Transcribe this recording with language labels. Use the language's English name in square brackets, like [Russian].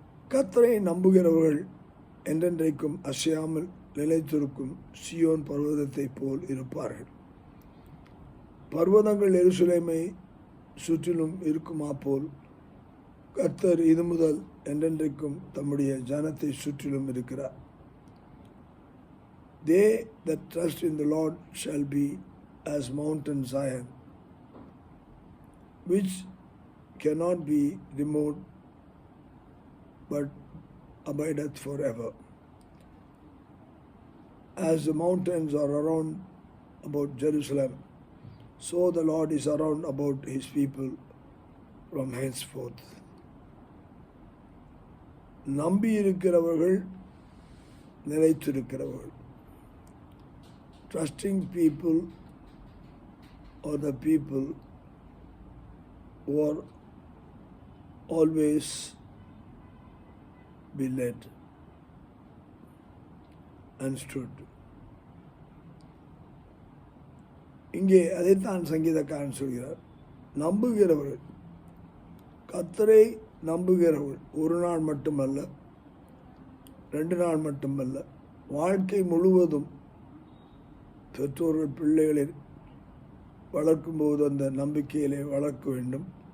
[Tamil] கர்த்தரை நம்புகிறவர்கள் என்றென்றைக்கும் அசையாமல் நிலைத்திருக்கும் சீயோன் பர்வதத்தைப் போல் இருப்பார்கள். பர்வதங்கள் எருசலேமை சுற்றிலும் இருக்குமா போல் கர்த்தர் இது முதல் என்றென்றைக்கும் தம்முடைய ஜனத்தை சுற்றிலும் இருக்கிறார். [English] They that trust in the Lord shall be as Mount Zion, which cannot be removed, but abideth forever. As the mountains are around about Jerusalem, so the Lord is around about his people from henceforth. [Tamil] நம்பி இருக்கிறவர்கள் நிலைத்திருக்கிறவர்கள். [English] Trusting people or the people who are always be led and stood. [Tamil] இங்கே அதைத்தான் சங்கீதக்காரன் சொல்கிறார். நம்புகிறவர்கள், கர்த்தரை நம்புகிறவர்கள் ஒரு நாள் மட்டுமல்ல, 2 நாள் மட்டுமல்ல, வாழ்க்கை முழுவதும் பெற்றோர்கள் பிள்ளைகளை வளர்க்கும்போது அந்த நம்பிக்கையிலே வளர்க்க வேண்டும்.